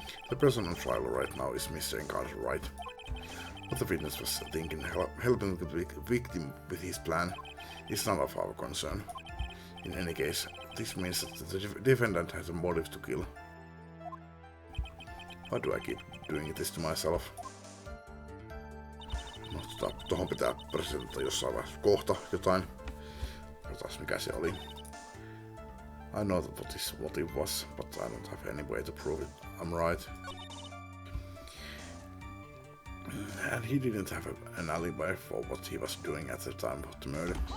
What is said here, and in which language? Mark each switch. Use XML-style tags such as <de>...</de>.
<en>The person on trial right now is Mr. Engard, right? What the witness was thinking, helping the victim with his plan, is none of our concern. In any case, this means that the defendant has a motive to kill. Why do I keep doing this to myself?</en> <fi>No, tohon pitää presentata jossain vaiheessa kohta jotain. Katsotaan mikä se oli.</fi> <en>I know what his motive was, but I don't have any way to prove it. I'm right. And he didn't have an alibi for what he was doing at the time of the murder.</en>